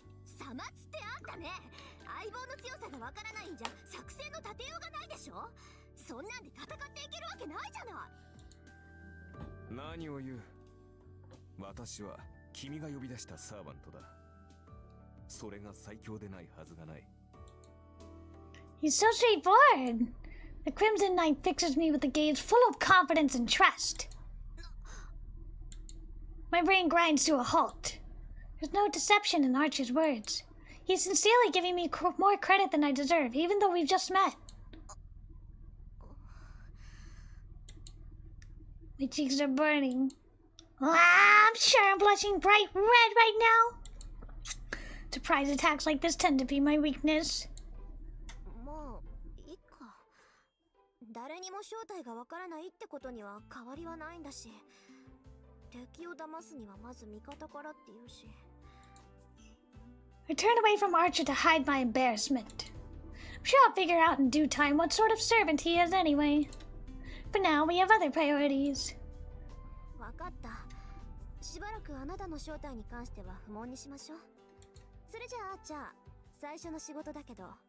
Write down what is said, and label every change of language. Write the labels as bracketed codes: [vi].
[ja] さまつってあんたね、相棒の強さがわからないんじゃ作戦の立てようがないでしょ。そんなんで戦っていけるわけないじゃない。何を言う。私は君が呼び出したサーバントだ。それが最強でないはずがない。 [en] He's so straightforward. The Crimson Knight fixes me with a gaze full of confidence and trust. My brain grinds to a halt. There's no deception in Archer's words. He's sincerely giving me more credit than I deserve, even though we've just met. My cheeks are burning. I'm sure I'm blushing bright red right now. Surprise attacks like this tend to be my weakness. [ja] もういいか。誰にも正体がわからないってことには変わりはないんだし、敵を騙すにはまず味方からって言うし。 [en] I turn away from Archer to hide my embarrassment. I'm sure I'll figure out in due time what sort of servant he is anyway. But now we have other priorities. [ja] わかった。しばらくあなたの正体に関しては不問にしましょう。それじゃあじゃあ最初の仕事だけど。